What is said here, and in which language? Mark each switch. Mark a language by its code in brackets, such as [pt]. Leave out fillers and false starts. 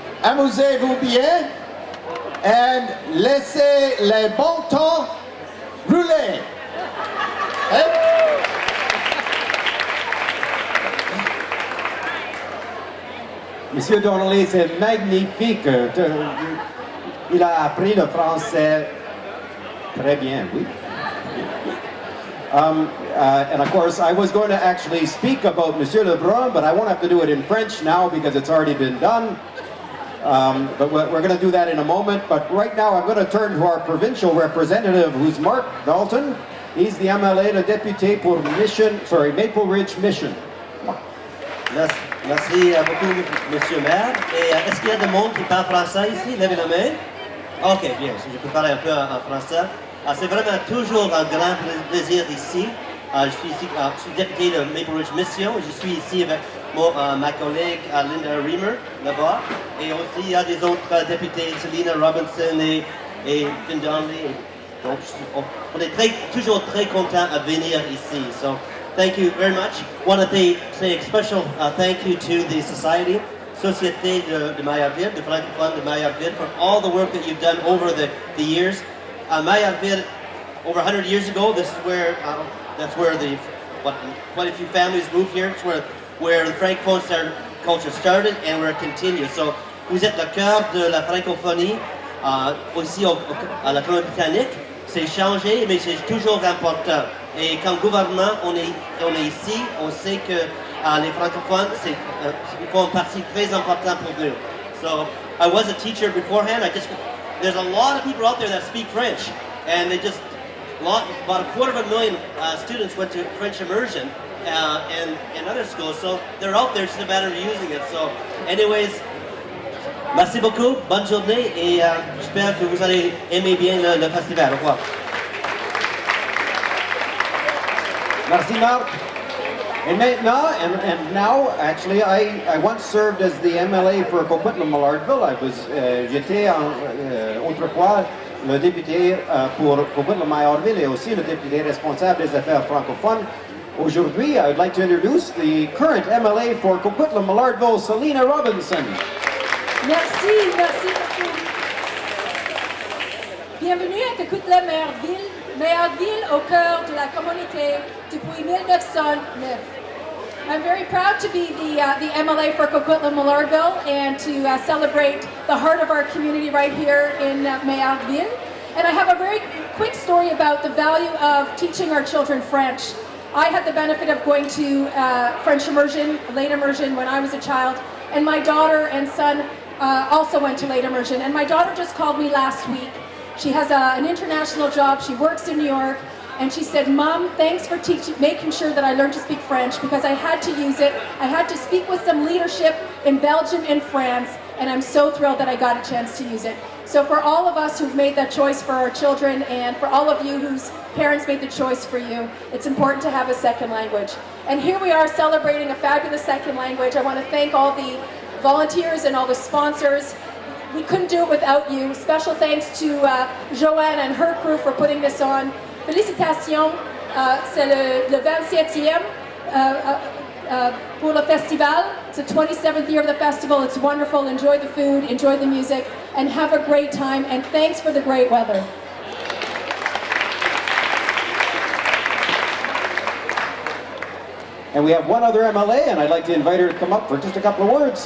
[fr] Amusez-vous bien and laissez les bons temps rouler. Monsieur Donnelly, c'est magnifique. Il a appris le français très bien, oui. [en] And of course, I was going to actually speak about Monsieur Lebrun, but I won't have to do it in French now because it's already been done. But we're going to do that in a moment. But right now, I'm going to turn to our provincial representative, who's Mark Dalton. He's the MLA, [fr] le député pour Maple Ridge Mission. Merci beaucoup, Monsieur le maire. Et est-ce qu'il y a des monde qui parle français ici? Levez la main. Ok, bien, je peux parler un peu en français. C'est vraiment toujours un grand plaisir ici. Je suis ici, je suis député de Maple Ridge Mission. Je suis ici avec ma collègue Linda Reamer, là-bas. Et aussi, il y a des autres députés, Selena Robinson et Vin Donnelly. Donc, on est toujours très contents à venir ici. [en] So, thank you very much. Want to say a special thank you to the Society, Société de Maillardville, the Francophone de Maillardville, for all the work that you've done over the years. Maillardville, over 100 years ago, this is where that's where quite a few families moved here. It's where the Francophone culture started and where it continues. [fr] So, vous êtes le cœur de la francophonie aussi à la Colombie-Britannique. C'est changé, mais c'est toujours important. Et comme gouvernement, on est ici, on sait que les francophones, font une partie très importante pour nous. [en] So, I was a teacher beforehand. There's a lot of people out there that speak French, and about 250,000 students went to French immersion and other schools, so they're out there, it's just a matter of using it. So, anyways, [fr] merci beaucoup, bonne journée, et j'espère que vous allez aimer bien le festival. Au revoir. Merci, Marc. [en] And now, actually, I once served as the MLA for Coquitlam-Millardville. [fr] J'étais autrefois le député pour Coquitlam-Millardville et aussi le député responsable des affaires francophones. [en] Aujourd'hui, I would like to introduce the current MLA for Coquitlam-Millardville, Selena Robinson. [fr] Merci beaucoup. Bienvenue à Coquitlam-Millardville, Millardville au cœur de la communauté depuis 1909. [en] I'm very proud to be the MLA for Coquitlam-Millardville and to celebrate the heart of our community right here in Millardville. And I have a very quick story about the value of teaching our children French. I had the benefit of going to French immersion, late immersion when I was a child, and my daughter and son also went to late immersion. And my daughter just called me last week. She has an international job, she works in New York, and she said, Mom, thanks for making sure that I learned to speak French because I had to use it. I had to speak with some leadership in Belgium and France, and I'm so thrilled that I got a chance to use it. So for all of us who've made that choice for our children and for all of you whose parents made the choice for you, it's important to have a second language. And here we are celebrating a fabulous second language. I want to thank all the volunteers and all the sponsors. We couldn't do it without you. Special thanks to Joanne and her crew for putting this on. [fr] Félicitations, c'est le 27e pour le festival. [en] It's the 27th year of the festival. It's wonderful. Enjoy the food, enjoy the music, and have a great time. And thanks for the great weather. And we have one other MLA, and I'd like to invite her to come up for just a couple of words.